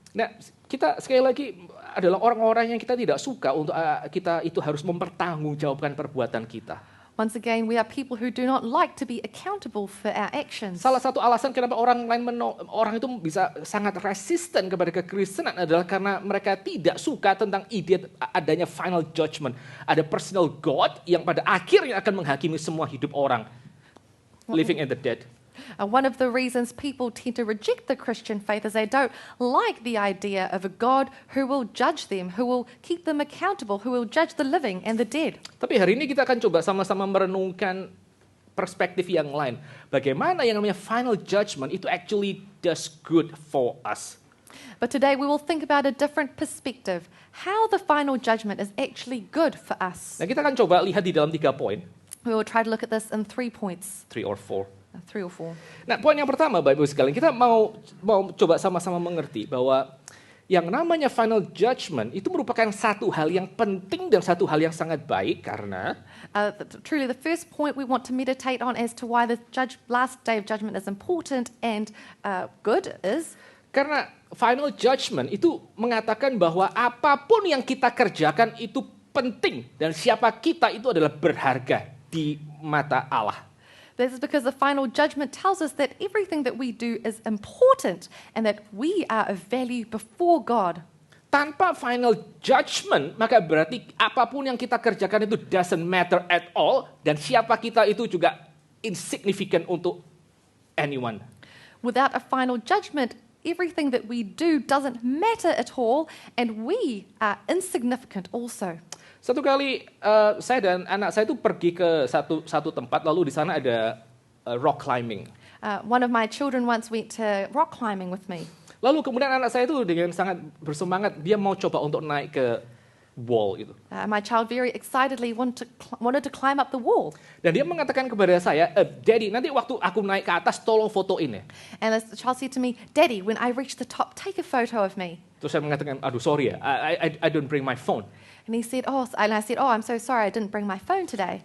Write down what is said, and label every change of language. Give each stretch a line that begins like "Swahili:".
Indonesian: Nah, kita sekali lagi adalah orang-orang yang kita tidak suka untuk kita itu harus mempertanggungjawabkan perbuatan kita.
English: Once again, we are people who do not like to be accountable for our actions.
Indonesian: Salah satu alasan kenapa orang itu bisa sangat resisten kepada kekristenan adalah karena mereka tidak suka tentang ide adanya final judgment. Ada personal God yang pada akhirnya akan menghakimi semua hidup orang,
English: living and the dead. One of the reasons people tend to reject the Christian faith is they don't like the idea of a God who will judge them, who will keep them accountable, who will judge the living and the dead.
Indonesian: Tapi hari ini kita akan coba sama-sama merenungkan perspektif yang lain. Bagaimana yang namanya final judgment itu
English: actually does good for us. But today we will think about a different perspective, how the final judgment is actually good for us.
Indonesian: Nah, kita akan coba lihat di dalam 3 poin.
English: We will try to look at this in 3 points. 3 or 4. 3 or 4.
Indonesian: Nah, poin yang pertama, Bapak Ibu sekalian, kita mau coba sama-sama mengerti bahwa yang namanya final judgment itu merupakan satu hal yang penting dan satu hal yang sangat baik karena
English: Truly, the first point we want to meditate on as to why the last day of judgment is important and good is
Indonesian: karena final judgment itu mengatakan bahwa apapun yang kita kerjakan itu penting dan siapa kita itu adalah berharga di mata Allah.
English: This is because the final judgment tells us that everything that we do is important and that we are of value before God.
Indonesian: Tanpa final judgment, maka berarti apapun yang kita kerjakan itu
English: doesn't matter at all
Indonesian: dan siapa kita itu juga insignificant untuk
English: anyone. Without a final judgment, everything that we do doesn't matter at all and we are insignificant also.
Indonesian: Satu kali saya dan anak saya itu pergi ke satu tempat, lalu di sana ada rock climbing.
English: One of my children once went to rock climbing with me.
Indonesian: Lalu kemudian anak saya itu dengan sangat bersemangat, dia mau coba untuk naik ke wall itu.
English: My child very excitedly wanted to climb up the wall.
Indonesian: Dan dia mengatakan kepada saya, Daddy, nanti waktu aku naik ke atas, tolong fotoin ya.
English: And the child said to me, Daddy, when I reach the top, take a photo of me.
Indonesian: Terus saya mengatakan, aduh
English: sorry ya, I don't bring my phone. And he said, I said, I'm so sorry, I didn't bring my phone today.